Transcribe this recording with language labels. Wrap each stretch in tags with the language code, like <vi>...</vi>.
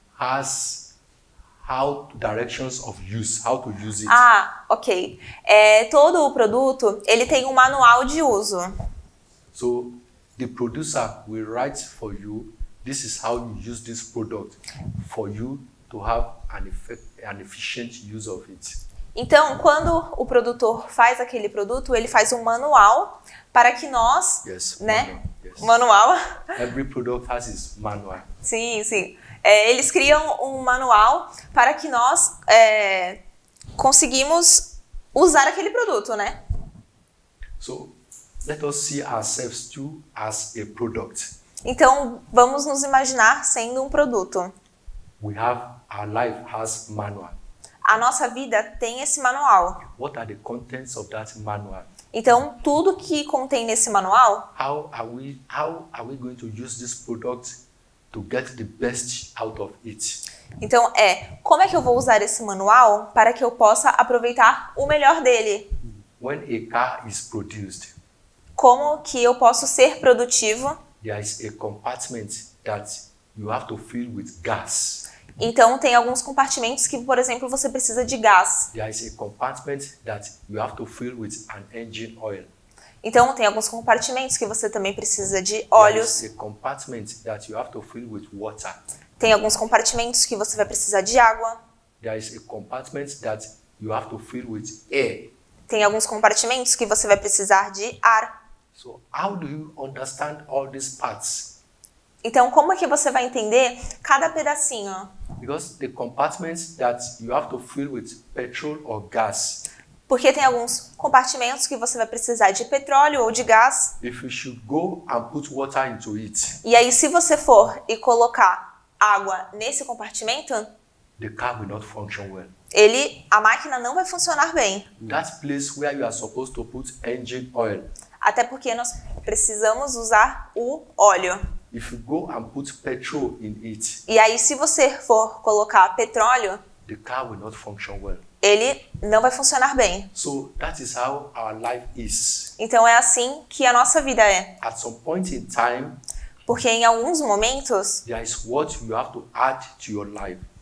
<en>has how directions of use, how to use it. Ok.</en> <pt>Todo o produto, ele tem um manual de uso.</pt> <en>So the producer will write for you, this is how you use this product for you to have an efficient use of it.</en> <pt>Então, quando o produtor faz aquele produto, ele faz um manual para que nós,</pt> <en>Yes,</en> <pt>né?</pt> <en>manual, yes. Manual. Every product has its manual.</en> <pt>Sim, sim. Eles criam um manual para que nós conseguimos usar aquele produto, né?</pt> <en>So let us see ourselves too as a product.</en> <pt>Então, vamos nos imaginar sendo um produto.</pt> <en>Our life has manual.</en> <pt>A nossa vida tem esse manual.</pt> <en>What are the contents of that manual?</en> <pt>Então, tudo que contém nesse manual,</pt> <en>How are we going to use this product to get the best out of it?</en> <pt>então como é que eu vou usar esse manual para que eu possa aproveitar o melhor dele?</pt> <en>When a car is produced,</en> <pt>Como que eu posso ser produtivo?</pt> <en>there is a compartment that you have to fill with gas.</en> <pt>Então, tem alguns compartimentos que, por exemplo, você precisa de gás.</pt> <en>There is a compartment that you have to fill with an engine oil.</en> <pt>Então, tem alguns compartimentos que você também precisa de</pt> <en>There</en> <pt>óleos.</pt> <en>is a compartment that you have to fill with water.</en> <pt>Tem alguns compartimentos que você vai precisar de água.</pt> <en>There is a compartment that you have to fill with air.</en> <pt>Tem alguns compartimentos que você vai precisar de ar.</pt> <en>So how do you understand all these parts?</en> <pt>Então, como é que você vai entender cada pedacinho?</pt> <en>Because the compartments that you have to fill with petrol or gas,</en> <pt>Porque tem alguns compartimentos que você vai precisar de petróleo ou de gás.</pt> <en>if you should go and put water into it,</en> <pt>E aí, se você for e colocar água nesse compartimento,</pt> <en>the car will not function well.</en> <pt>a máquina não vai funcionar bem.</pt> <en>That place where you are supposed to put engine oil,</en> <pt>Até porque nós precisamos usar o óleo.</pt> <en>if you go and put petrol in it,</en> <pt>E aí, se você for colocar petróleo,</pt> <en>the car will not function well.</en> <pt>ele não vai funcionar bem.</pt> <en>So that is how our life is.</en> <pt>Então, é assim que a nossa vida é.</pt> <en>At some point in time,</en> <pt>Porque em alguns momentos,</pt> <en>there is what you have to add to your life,</en>